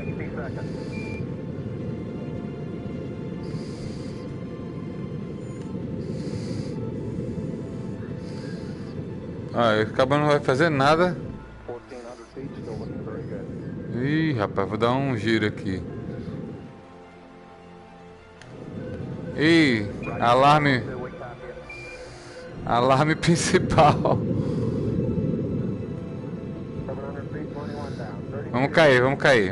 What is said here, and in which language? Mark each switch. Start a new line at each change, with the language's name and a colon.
English: 60 seconds.
Portuguese: Ah, acabou não vai fazer nada.
English: 1400 feet, still looking very good.
Portuguese: Ih, rapaz, vou dar um giro aqui. Ih, alarme. Alarme principal.
English: 700 feet, 21 down. 30
Portuguese: Vamos cair, vamos cair.